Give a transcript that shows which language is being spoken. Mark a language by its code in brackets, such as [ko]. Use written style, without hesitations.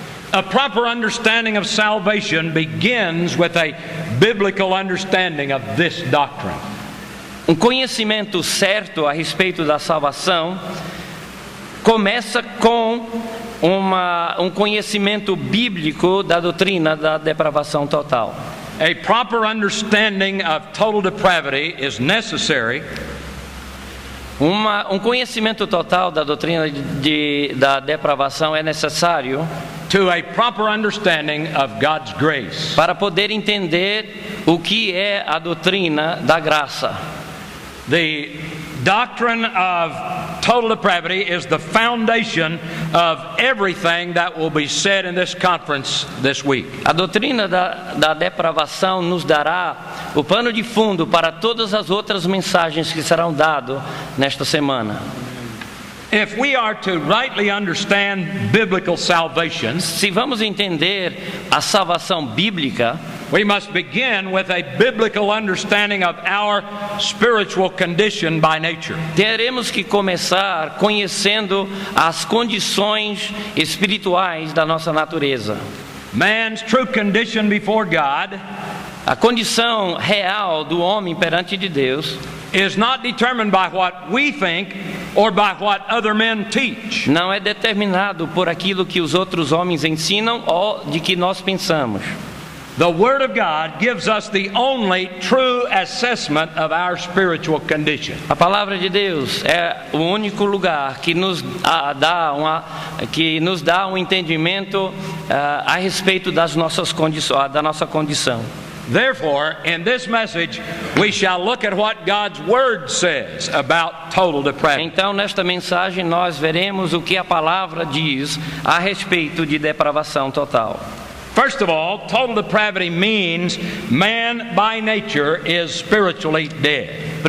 [en] A proper understanding of salvation begins with a biblical understanding of this doctrine. [pt] Um conhecimento certo a respeito da salvação começa com um conhecimento bíblico da doutrina da depravação total. [en] A proper understanding of total depravity is necessary. [pt] Um conhecimento total da doutrina da depravação é necessário [en] to a proper understanding of God's grace. [pt] Para poder entender o que é a doutrina da graça. [en] The doctrine of total depravity is the foundation of everything that will be said in this conference this week. [pt] A doutrina da depravação nos dará o pano de fundo para todas as outras mensagens que serão dadas nesta semana. [en] If we are to rightly understand biblical salvation, [pt] se vamos entender a salvação bíblica, [en] we must begin with a biblical understanding of our spiritual condition by nature. [pt] Teremos que começar conhecendo as condições espirituais da nossa natureza. [en] Man's true condition before God, [pt] a condição real do homem perante de Deus, [en] is not determined by what we think or by what other men teach. [pt] Não é determinado por aquilo que os outros homens ensinam ou de que nós pensamos. [en] The Word of God gives us the only true assessment of our spiritual condition. [pt] A palavra de Deus é o único lugar que nos dá um entendimento a respeito das nossas condições, da nossa condição. [en] Therefore, in this message, we shall look at what God's Word says about total depravity. [pt] Então, nesta mensagem, nós veremos o que a palavra diz a respeito de depravação total. [en] First of all, total depravity means man by nature is spiritually dead.